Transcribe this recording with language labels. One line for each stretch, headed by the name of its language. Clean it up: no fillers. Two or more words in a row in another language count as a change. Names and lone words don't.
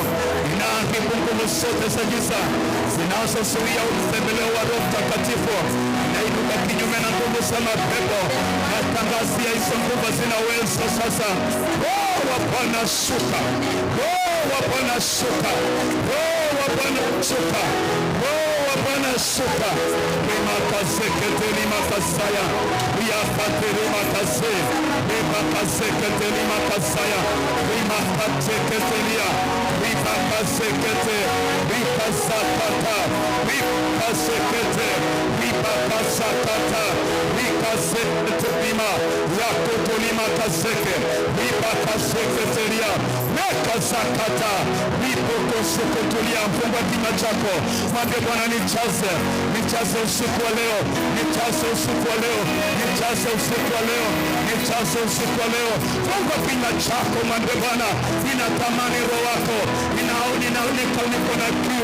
Swahili: Inaharibu nguvu zote za giza zinazozuia utembeleo wa Roho Mtakatifu. Inainuka kinyume na nguvu za mapepo. Natangazia hizo nguvu zinaweza sasa. Roho wa Bwana shuka. Roho wa Bwana shuka. Roho wa Bwana shuka. Roho wa Bwana shuka. Rimakazeketeli makasaya. Riyakateli makase. Rimakazeketeli makasaya. Rimakazekatelia. Rimakazekete. Rikazakata. Rikazekete. Ribakazakata. Rikazekete lima. Yakotolima kazeke. Ribakazeketelia. Mekazakata. Ripokoseketulia. Fungua kinywa chako. Mwambie Bwana nijaze. Nijaze usiku wa leo. Nijaze usiku wa leo. Nijaze usiku wa leo. Nijaze usiku wa leo. Fungua kinywa chako. Mwambie Bwana, ninatamani Roho wako. Ninaoneka niko na kiu.